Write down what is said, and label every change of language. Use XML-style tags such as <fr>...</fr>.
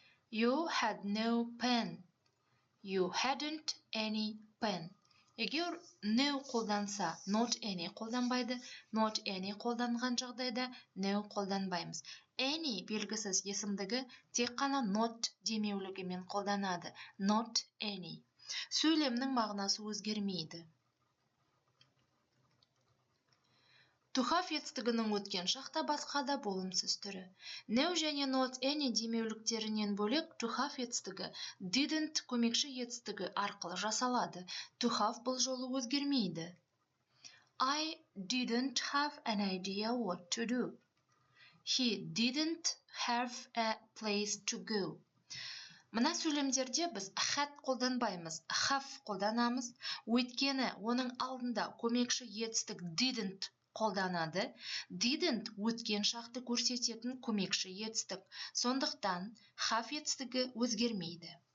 <en>You had no pen. You hadn't any pen.</en> <kk>Егер no қолданса, not any қолданбайды, not any қолданған жағдайда no қолданбаймыз. Any белгісіз есімдігі тек қана not демеулігімен қолданады.</kk> <en>Not any.</en> <kk>Сөйлемнің мағынасы өзгермейді. To have етістігінің өткен шақта басқа да болымсыз түрі. No және not any демеуліктерінен бөлек to have етістігі didn't көмекші етістігі арқылы жасалады. To have бұл жолы өзгермейді.</kk> <en>I didn't have an idea what to do. He didn't have a place to go.</en> <kk>Мына сөйлемдерде біз had қолданбаймыз, have қолданамыз. Өйткені оның алдында көмекші етістік didn't қолданады. Didn't өткен шақты көрсететін көмекші етістік. Сондықтан have етістігі өзгермейді.</kk>